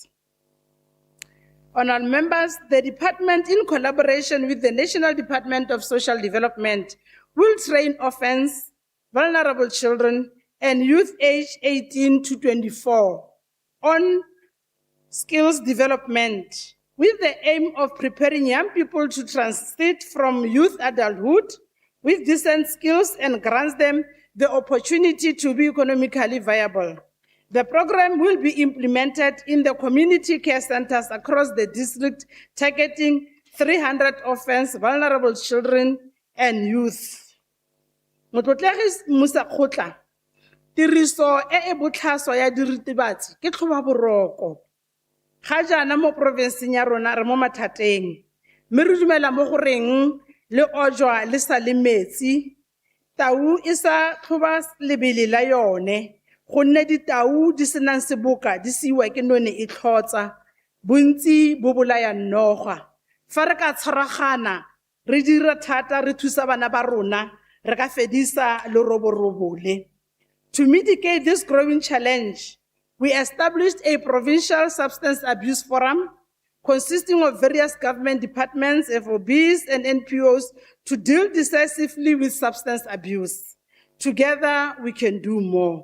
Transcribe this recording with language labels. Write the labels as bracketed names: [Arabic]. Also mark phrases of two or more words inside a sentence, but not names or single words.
[English] Honorable members, the department, in collaboration with the National Department of Social Development, will train orphans, vulnerable children, and youth aged 18 to 24 on skills development with the aim of preparing young people to transit from youth adulthood with decent skills and grants them the opportunity to be economically viable. The program will be implemented in the community care centers across the district, targeting 300 orphans, vulnerable children, and youth. [Tswana] Motlotlegi Musakgotla, tiriso e botlhaswa ya diritibatsi ke tlhobaboroko. Ga jaana mo provinceng ya rona re mo mathateng, mme re dumela mo goreng le ojwa le sa le metsi, tau e sa tlhoba lebele la yone, gonne ditau di senang seboka di siwa ke none e tlhotsa, bontsi bo bolaya noga. Fa re ka tshwaragana, re dira thata re thusa bana ba rona, re ka fedisa leroborobo le. [English] To mitigate this growing challenge, we established a provincial substance abuse forum consisting of various government departments, FOBs, and NPOs to deal decisively with substance abuse. Together, we can do more.